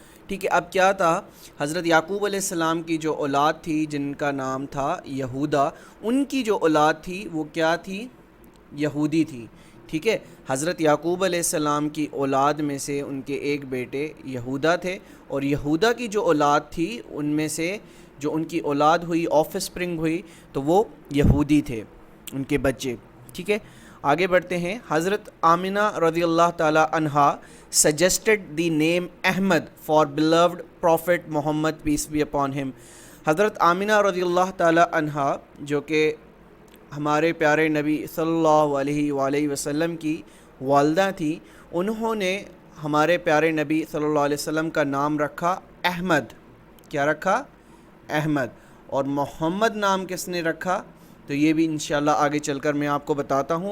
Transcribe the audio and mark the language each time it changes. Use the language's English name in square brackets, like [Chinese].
[Urdu] ٹھیک ہے, اب کیا تھا, حضرت یعقوب علیہ السلام کی جو اولاد تھی جن کا نام تھا یہودا, ان کی جو اولاد تھی وہ کیا تھی, یہودی تھی. ٹھیک ہے, حضرت یعقوب علیہ السلام کی اولاد میں سے ان کے ایک بیٹے یہودا تھے, اور یہودا کی جو اولاد تھی ان میں سے جو ان کی اولاد ہوئی آف اسپرنگ ہوئی تو وہ یہودی تھے, ان کے بچے. ٹھیک ہے, آگے بڑھتے ہیں. [English] حضرت آمنہ رضی اللہ تعالی عنہا suggested the name Ahmad for beloved prophet Muhammad peace be upon him. [Urdu] حضرت آمنہ رضی اللہ تعالی عنہا جو کہ ہمارے پیارے نبی صلی اللہ علیہ وآلہ وسلم کی والدہ تھی, انہوں نے ہمارے پیارے نبی صلی اللہ علیہ وسلم کا نام رکھا احمد. کیا رکھا, احمد. اور محمد نام کس نے رکھا, تو یہ بھی انشاءاللہ آگے چل کر میں آپ کو بتاتا ہوں.